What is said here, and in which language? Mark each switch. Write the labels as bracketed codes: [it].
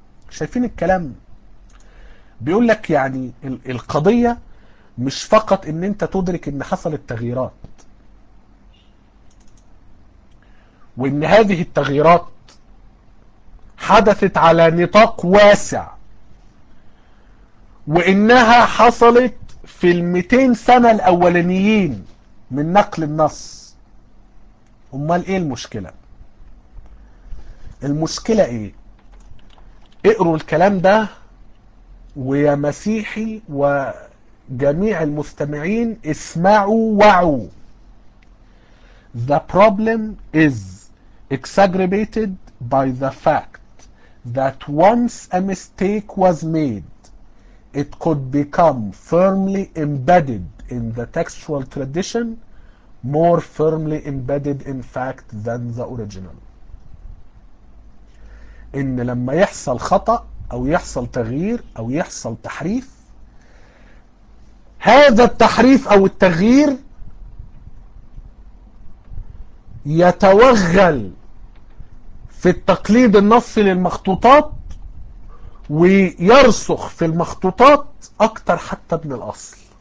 [ar] شايفين الكلام؟ بيقول لك يعني القضية مش فقط ان انت تدرك ان حصلت تغييرات وان هذه التغييرات حدثت على نطاق واسع وانها حصلت في 200 سنة الاولانيين من نقل النص. امال ايه المشكلة؟ المشكلة ايه؟ اقروا الكلام ده ويا مسيحي وجميع المستمعين اسمعوا وعوا. [en] The problem is exacerbated by the fact that once a mistake was made, it could become firmly embedded in the textual tradition, more firmly embedded in fact than the original. [ar] إن لما يحصل خطأ أو يحصل تغيير أو يحصل تحريف، هذا التحريف أو التغيير يتوغل في التقليد النصي للمخطوطات ويرسخ في المخطوطات أكتر حتى من الأصل.